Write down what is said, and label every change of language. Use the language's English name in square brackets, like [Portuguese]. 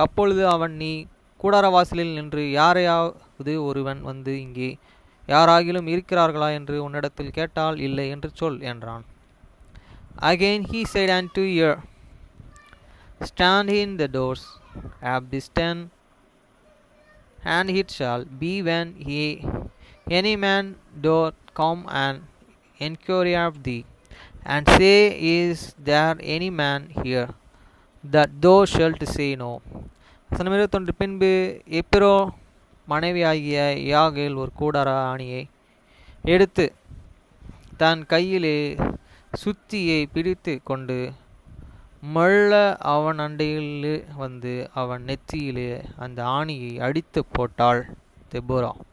[Tamil] அப்பொழுது அவன், நீ கூடாரவாசலில் நின்று யாரையாவது ஒருவன் வந்து இங்கே யாராகிலும் இருக்கிறார்களா என்று உன்னிடத்தில் கேட்டால், இல்லை என்று சொல் என்றான். [English] Again he said unto her, Stand in the doors of this tent, and it shall be when any man doth come and inquiry of thee, and say, Is there any man here? that thou shalt say no. [Tamil] வசனம் 21. பின்பு எப்பிரோ மனைவியாகிய யாகேல் ஒரு கூடார ஆணியை எடுத்து தன் கையிலே சுத்தியை பிடித்து கொண்டு மெல்ல அவன் அண்டையில் வந்து அவன் நெற்றியிலே அந்த ஆணியை அடித்து போட்டாள். தெபோரா.